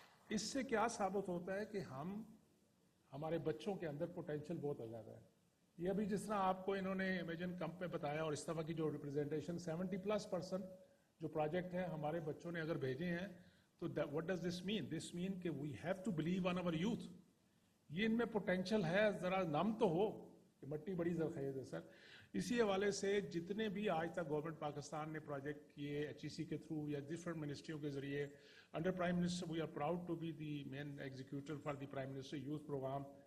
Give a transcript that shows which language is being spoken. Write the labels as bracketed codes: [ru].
[ur] اس سے کیا ثابت ہوتا ہے کہ ہمارے بچوں کے اندر پوٹینشیل بہت زیادہ ہے. یہ ابھی جس طرح آپ کو انہوں نے امیجن کمپ میں بتایا اور اس طرح کی جو ریپرزینٹیشن 70+% جو پروجیکٹ ہیں ہمارے بچوں نے اگر بھیجے ہیں تو [en] what does this mean? This mean کہ we have to believe on our youth. [ur] یہ ان میں پوٹینشیل ہے, ذرا نام تو ہو کہ مٹی بڑی زرخیز ہے سر. اسی حوالے سے جتنے بھی آج تک گورنمنٹ پاکستان نے پروجیکٹ کیے HEC کے تھرو یا ڈفرنٹ منسٹریوں کے ذریعے, [en] Under prime minister we are proud to be the main executor for the prime minister youth programme.